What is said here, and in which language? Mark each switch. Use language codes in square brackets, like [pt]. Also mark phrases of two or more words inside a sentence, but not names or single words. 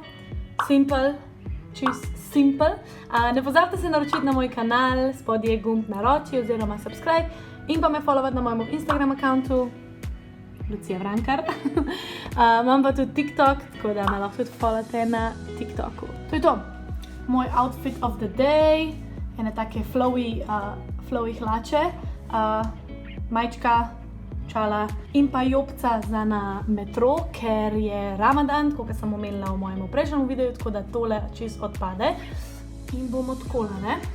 [sl] Simple, čist simple. Ne pozabite se naročiti na moj kanal, spodaj je gumb naroči oziroma subscribe in pa me followati na mojem Instagram accountu. Lucija Vrankar. Imam pa tudi TikTok, tako da me lahko tudi followate na TikToku. To je to. Moj [en] outfit of the day. [sl] Ene take flowy hlače, majčka, čala in pa jopca za na metro, ker je Ramadan, tako kot sem omenila v mojem prejšnjem videu, tako da tole čisto odpade. In bomo takole, ne?